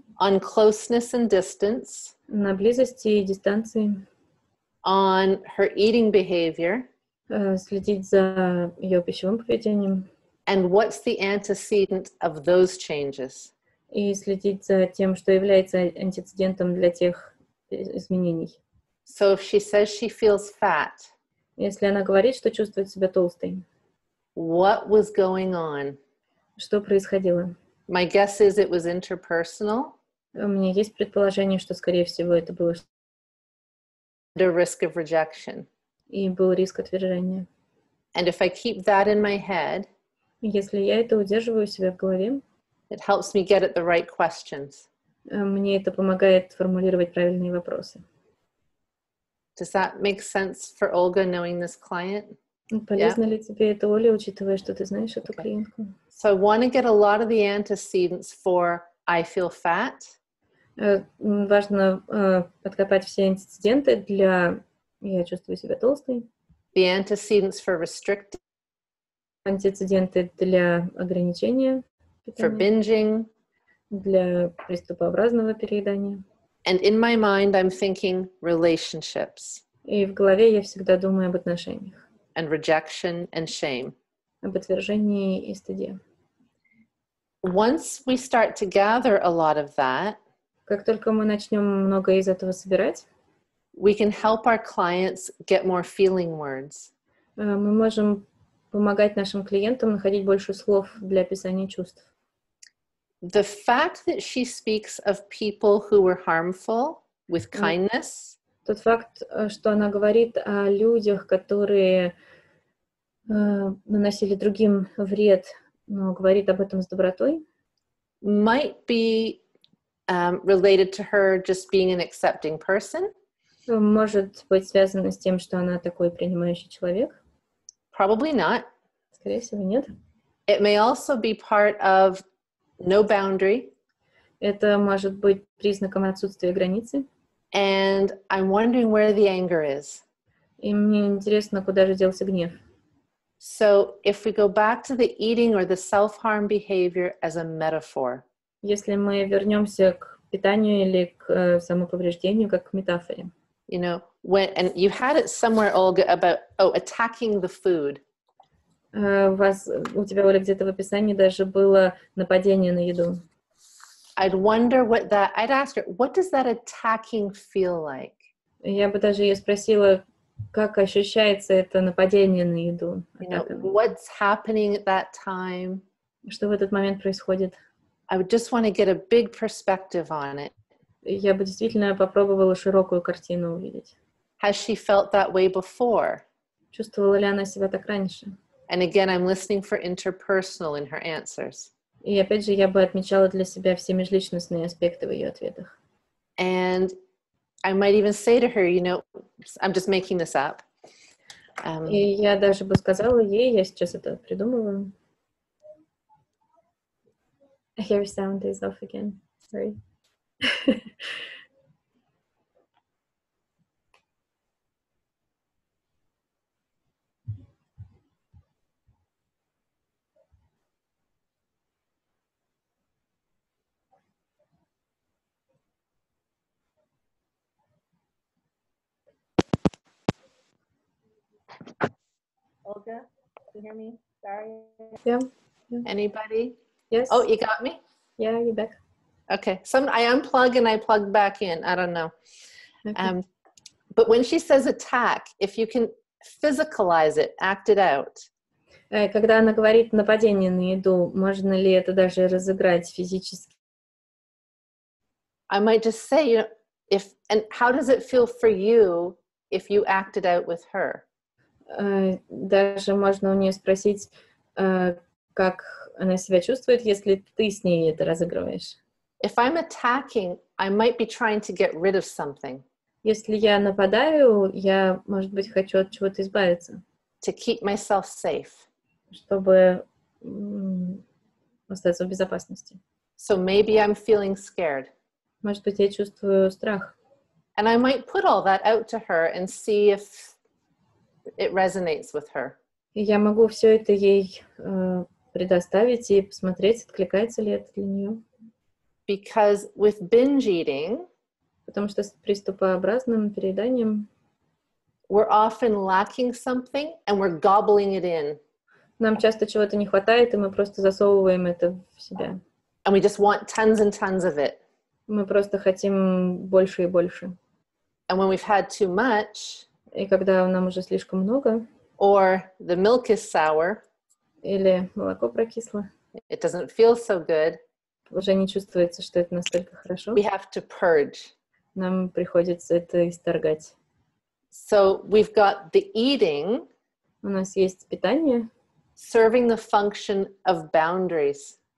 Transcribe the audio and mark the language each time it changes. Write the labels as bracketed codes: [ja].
[en] on closeness and distance, [ru] на близости и дистанции, [en] on her eating behavior, [ru] следить за ее пищевым поведением [en] and what's the antecedent of those changes. [ru] и следить за тем, что является антецедентом для тех изменений. [en] So if she says she feels fat, [ru] Если она говорит, что чувствует себя толстой, [en] what was going on? [ru] что происходило? [en] My guess is it was interpersonal. [ru] У меня есть предположение, что, скорее всего, это было [en] The risk of rejection. [ru] и был риск отвержения. [en] And if I keep that in my head, [ru] Если я это удерживаю у себя в голове, [en] it helps me get at the right questions. [ru] мне это помогает формулировать правильные вопросы. [en] Does that make sense for Olga, knowing this client? [ru] Полезно ли тебе это, Оля, учитывая, что ты знаешь эту клиентку? [en] So I want to get a lot of the antecedents for I feel fat. [ru] Важно подкопать все антецеденты для «я чувствую себя толстой», [en] The antecedents for restricting, [ru] антецеденты для ограничения [en] for [ru] питания, [en] binging. [ru] для приступообразного переедания. [en] And in my mind, I'm thinking relationships [ru] И в голове я всегда думаю об отношениях, [en] and rejection and shame. [ru] об отвержении и стыде. [en] Once we start to gather a lot of that, [ru] Как только мы начнем много из этого собирать, [en] we can help our clients get more feeling words. [ru] мы можем помогать нашим клиентам находить больше слов для описания чувств. [en] The fact that she speaks of people who were harmful with kindness, [ru] Тот факт, что она говорит о людях, которые наносили другим вред, но говорит об этом с добротой, [en] might be related to her just being an accepting person. [ru] может быть связано с тем, что она такой принимающий человек. [en] Probably not. [ru] Скорее всего, нет. [en] It may also be part of no boundary. [ru] Это может быть признаком отсутствия границы. [en] And I'm wondering where the anger is. [ru] И мне интересно, куда же делся гнев. [en] So if we go back to the eating or the self-harm behavior as a metaphor, [ru] Если мы вернемся к питанию или к самоповреждению, как к метафоре. [en] you know, and you had it somewhere, Olga, about, attacking the food. [ru] У тебя, Оля, где-то в описании даже было нападение на еду. [en] I'd wonder I'd ask her, what does that attacking feel like? [ru] Я бы даже ее спросила, как ощущается это нападение на еду. [en] You know, what's happening at that time? [ru] Что в этот момент происходит? [en] I would just want to get a big perspective on it. [ru] Я бы действительно попробовала широкую картину увидеть. [en] Has she felt that way before? [ru] Чувствовала ли она себя так раньше? [en] And again, I'm listening for interpersonal in her answers. [ru] И опять же, я бы отмечала для себя все межличностные аспекты в ее ответах. [en] And I might even say to her, you know, I'm just making this up. [ru] И я даже бы сказала ей, я сейчас это придумываю. [en] Hair sound is off again. Sorry. Olga, can you hear me? Sorry. Yeah. Anybody? Yes. Oh, you got me? Yeah, you're back. Okay. I unplug and I plug back in. I don't know. Okay. But when she says attack, if you can physicalize it, act it out. [ru] Когда она говорит нападение на еду, можно ли это даже разыграть физически? [en] I might just say, you know, And how does it feel for you if you acted out with her? [ru] Даже можно у нее спросить, как она себя чувствует, если ты с ней это разыгрываешь. [en] If I'm attacking, I might be trying to get rid of something. [ru] Если я нападаю, я, может быть, хочу от чего-то избавиться. [en] To keep myself safe. [ru] Чтобы остаться в безопасности. [en] So maybe I'm feeling scared. [ru] Может быть, я чувствую страх. [en] And I might put all that out to her and see if it resonates with her. [ru] И я могу все это ей предоставить и посмотреть, откликается ли это для нее. [en] Because with binge eating, [ru] Потому что с приступообразным перееданием [en] we're often lacking something and we're gobbling it in. [ru] нам часто чего-то не хватает, и мы просто засовываем это в себя. [en] And we just want tons and tons of it. [ru] Мы просто хотим больше и больше. [en] And when we've had too much, [ru] И когда нам уже слишком много, [en] or the milk is sour, [ru] или молоко прокисло, [en] it doesn't feel so good, [ru] уже не чувствуется, что это настолько хорошо, [en] we have to purge. [ru] нам приходится это исторгать. [en] So we've got the eating, [ru] У нас есть питание, [en] serving the function of boundaries.